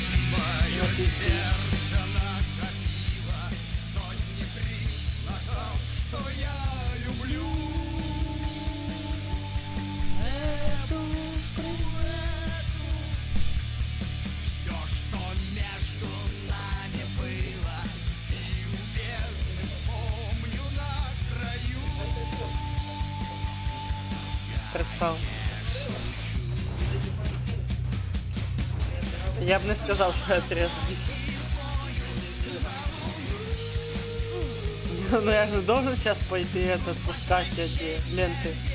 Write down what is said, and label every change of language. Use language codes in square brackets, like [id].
[ru] Мое сердце накопило сотни признаков, что я люблю эту все, что между нами было, и у бездны вспомню на краю. [uk] Представ. Я б не сказав, що я трезвий. [ru] Ну я же должен сейчас пойти это спускать эти ленты.